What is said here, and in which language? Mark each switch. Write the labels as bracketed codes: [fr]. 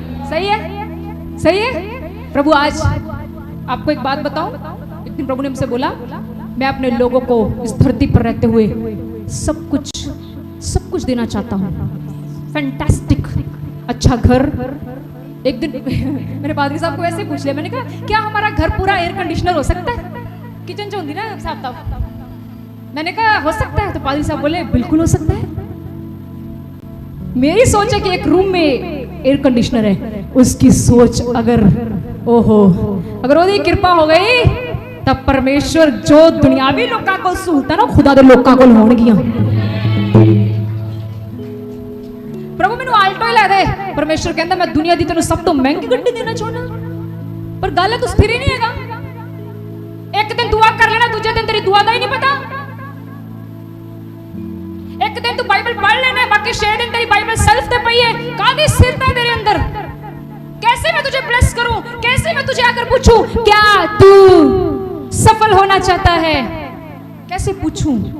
[hi] सही है, सही है। प्रभु आज आपको एक बात बताऊं, एक दिन प्रभु ने हमसे बोला मैं अपने लोगों को इस धरती पर रहते हुए सब कुछ देना चाहता हूं। फैंटास्टिक, अच्छा घर, एक दिन मेरे पादरी साहब को ऐसे पूछ लिया, मैंने कहा क्या हमारा घर पूरा एयर कंडीशनर हो सकता है? किचन जो होती ना साफ साफ, मैंने कहा हो सकता है। तो पादरी साहब बोले बिल्कुल हो सकता है। मेरी सोच है कि एक रूम में एयर कंडीशनर है, उसकी सोच अगर ओहो अगर [pa] ਉਹਦੀ ਕਿਰਪਾ ਹੋ ਗਈ ਤਾਂ ਪਰਮੇਸ਼ਵਰ ਜੋ ਦੁਨਿਆਵੀ ਲੋਕਾਂ ਕੋਲ ਸਹੂਲਤਾਂ ਨਾ ਖੁਦਾ ਦੇ ਲੋਕਾਂ ਕੋਲ ਹੋਣਗੀਆਂ। ਪ੍ਰਭੂ ਮੈਨੂੰ ਆਲਟੋ ਹੀ ਲੈ ਦੇ। ਪਰਮੇਸ਼ਵਰ ਕਹਿੰਦਾ ਮੈਂ ਦੁਨੀਆ ਦੀ ਤੈਨੂੰ ਸਭ ਤੋਂ ਮਹਿੰਗੀ ਗੱਡੀ ਦੇਣਾ ਚਾਹੁੰਦਾ, ਪਰ ਗੱਲ ਹੈ ਤੂੰ ਸਥਿਰ ਹੀ ਨਹੀਂ ਹੈਗਾ। ਇੱਕ ਦਿਨ ਦੁਆ ਕਰ ਲੈਣਾ, ਦੂਜੇ ਦਿਨ ਤੇਰੀ ਦੁਆ ਦਾ ਹੀ ਨਹੀਂ ਪਤਾ। [hi] एक दिन तू बाइबल पढ़ लेना, बाकी 6 दिन तेरी बाइबल सेल्फ पे पई है। कादी स्थिरता है तेरे अंदर। कैसे मैं तुझे ब्लेस करूं? कैसे मैं तुझे आकर पूछूं क्या तू सफल होना चाहता है? कैसे पूछूं?